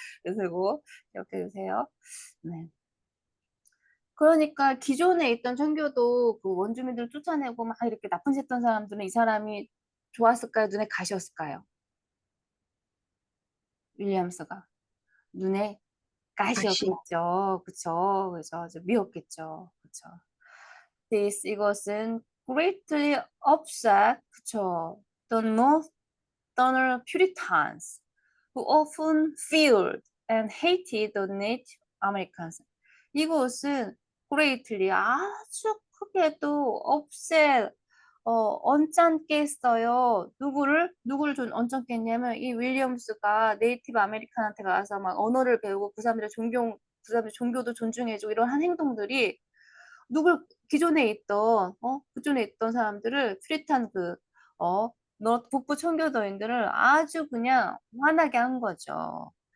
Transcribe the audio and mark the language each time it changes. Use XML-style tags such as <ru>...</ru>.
<ko>그리고 기억해 주세요. 네. 그러니까 기존에 있던 청교도 그 원주민들 쫓아내고 막 이렇게 나쁜 짓 했던 사람들은 이 사람이 좋았을까요? 눈에 가시였을까요? 윌리엄스가. 눈에 가시, 가시였겠죠. 그쵸. 그죠. 미웠겠죠. 그쵸. 이것은</ko> <en>greatly upset,</en> <ko>그쵸.</ko> <en>The Northern Puritans, who often feared and hated the Native Americans.</en> <ko>이것은 greatly 아주 크게도 upset, 언짢게 했어요. 누구를 좀 언짢게 했냐면, 이 윌리엄스가 네이티브 아메리칸한테 가서 막 언어를 배우고 그 사람들의 종교도 존중해주고 이런 한 행동들이 누굴 기존에 있던 사람들을 퓨리탄 북부 청교도인들을 아주 그냥 화나게 한 거죠.</ko>